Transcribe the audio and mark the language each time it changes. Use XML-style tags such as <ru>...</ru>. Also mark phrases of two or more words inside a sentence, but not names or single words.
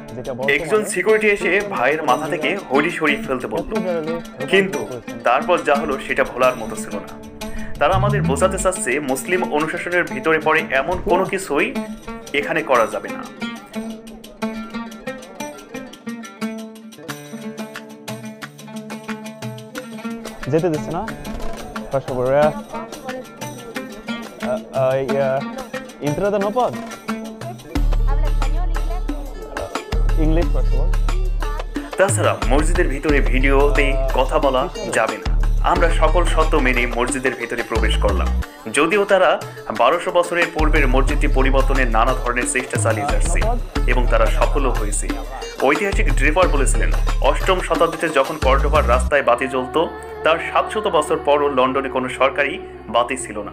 <bn>একজন সিকিউরিটি এসে ভাইয়ের মাথা থেকে হুডি সরিয়ে ফেলতে বলল, কিন্তু তারপর যা হলো সেটা ভোলার মতো ছিল না। তারা আমাদের বোঝাতে চাচ্ছে মুসলিম অনুশাসনের ভিতরে পড়ে এমন কোনো কিছুই এখানে করা যাবে না। যেতে দিচ্ছে না</bn> <es>por favor. Entrada no pod. ¿Habla español, English, por favor.</es> <bn>তাছাড়া মসজিদের ভিতরে ভিডিওতে কথা বলা যাবে না। আমরা সকল শর্ত মেনে মসজিদের ভিতরে প্রবেশ করলাম, যদিও তারা 1200 বছরের পূর্বের মসজিদটি পরিবর্তনের নানা ধরনের চেষ্টা চালিয়ে যাচ্ছে এবং তারা সফলও হয়েছে। ঐতিহাসিক ড্রেভার বলেছিলেন, 8ম শতাব্দীতে যখন কর্ডোবার রাস্তায় বাতি জ্বলত, তার 700 বছর পরও লন্ডনে কোনো সরকারি বাতি ছিল না।</bn>